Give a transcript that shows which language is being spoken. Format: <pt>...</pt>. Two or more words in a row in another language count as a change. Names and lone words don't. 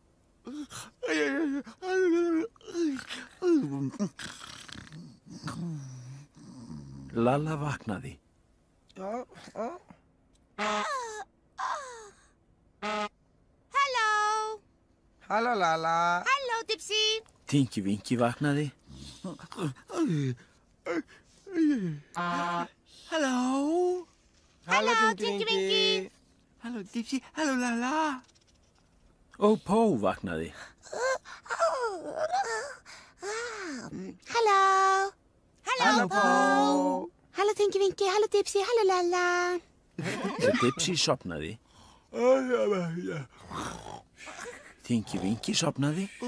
<is>Lalla vaknaði. Halló. Halló, Lala. Halló, Dipsy. Tinky Winky vaknaði. Hallo. Halló, Tinky Winky. Hallo, Dipsy. Hallo, Lala. Og Pó vaknaði. Halló. Hallo, Po. Halló, Tinky Winky. Halló, Dipsy. Halló, Lala. Og Dipsy sopnaði. Tinky Winky sopnaði.</is>